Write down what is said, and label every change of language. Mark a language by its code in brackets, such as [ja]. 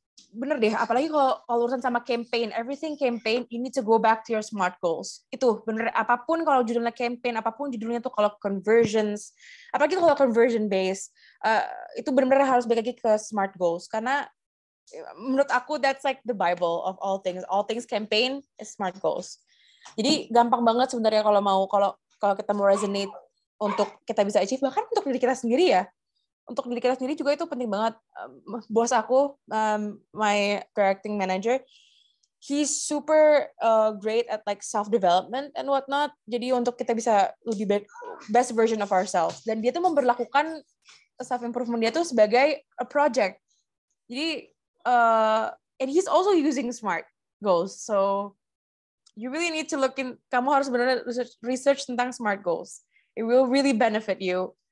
[id] Bener deh, apalagi kalau urusan sama campaign, [en] everything campaign, you need to go back to your SMART goals. [id] Itu bener, apapun kalau judulnya campaign, apapun judulnya tuh kalau conversions, apalagi kalau conversion based, itu benar-benar harus balik lagi ke SMART goals. Karena menurut aku [en] that's like the Bible of all things campaign is SMART goals. [id] Jadi gampang banget sebenarnya kalau kita mau resonate untuk kita bisa achieve, bahkan untuk diri kita sendiri ya. Untuk diri kita sendiri juga itu penting banget. Bos aku, [en] my directing manager, he's super great at like self-development and whatnot. [id] Jadi untuk kita bisa lebih [en] best version of ourselves. [id] Dan dia tuh memperlakukan self-improvement dia tuh sebagai [en] a project. [id] Jadi, [en] and he's also using SMART goals. So, you really need to look in, [id] kamu harus benar-benar research tentang SMART goals. [en] It will really benefit you.